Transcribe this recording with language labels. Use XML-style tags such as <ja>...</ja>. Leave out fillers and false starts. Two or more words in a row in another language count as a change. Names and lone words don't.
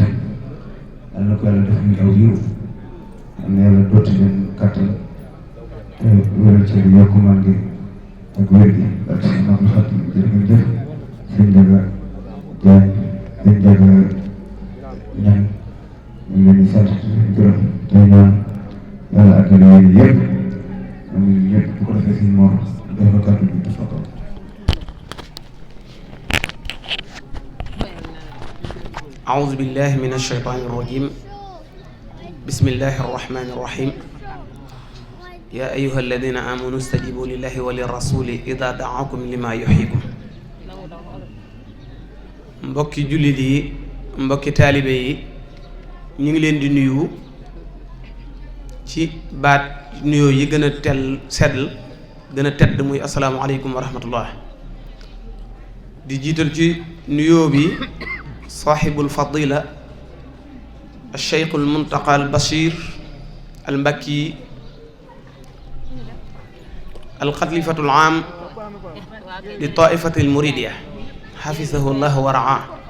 <wo>yal na ko yàlla def ñu aw yiw yal na yàlla dooti leen kàttan te wéral ci yokku man gi ak wér gi ak si maam Xadim jërë ngeen jëf sëñ Jaga Jaañ sëñ Jaga Ñaŋ ñu ngi leen di sant gërëm tey ñaan yàlla ak yéen yëpp am ñëpp bu ko defee sëñ Mor jox la kàddu bi tafadal.</wo> <ar>أعوذ بالله من الشيطان الرجيم بسم الله الرحمن الرحيم يا أيها الذين آمنوا استجيبوا لله وللرسول إذا دعاكم لما يحييكم</ar> <wo>mbokki jullit yi mbokki taalibe yi ñu ngi leen di nuyu ci baat nuyoo yi gën a sedd gën a tedd muy</wo> <ar>السلام عليكم ورحمة الله</ar> <wo>di jiital ci nuyoo bi</wo> <ar>صاحب الفضيلة الشيخ المنتقى البشير امباكي الخليفة العام لطائفة المريدية حفظه الله ورعا</ar>